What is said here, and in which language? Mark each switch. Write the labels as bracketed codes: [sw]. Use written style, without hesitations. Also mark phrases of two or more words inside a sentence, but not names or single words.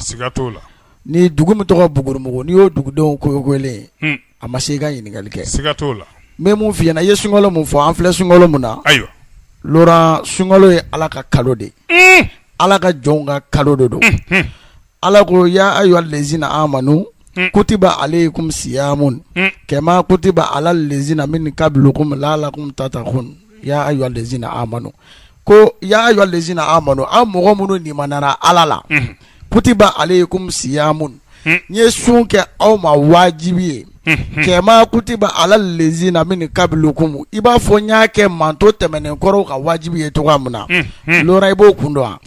[bm] siga t'o la. ni dugu min tɔgɔ Bugurimugu n'i y'o dugudenw koyokoyelen a ma se i ka ɲininkali kɛ. siga t'o la. n bɛ mun f'i ɲɛna i ye sunkalo mun fɔ an filɛ sunkalo mun na. ayiwa. Laurent sunkalo ye ala ka kalo de. ala ka jɔnw ka kalo de don. ala ko [ar] يا أيها الذين آمنوا كتب عليكم الصيام كما كتب على الذين من قبلكم لعلكم تتقون يا أيها الذين آمنوا [bm] ko [ar] يا أيها الذين آمنوا [bm] an mɔgɔ minnu limanara ala la [ar] كتب عليكم الصيام [bm] nye sun kɛ aw ma wajibi ye [ar] كما كتب على الذين من قبلكم [bm] i b'a fɔ n y'a kɛ manto tɛmɛnen kɔrɔw ka wajibi ye cogoya min na Laurent i b'o kun dɔn wa.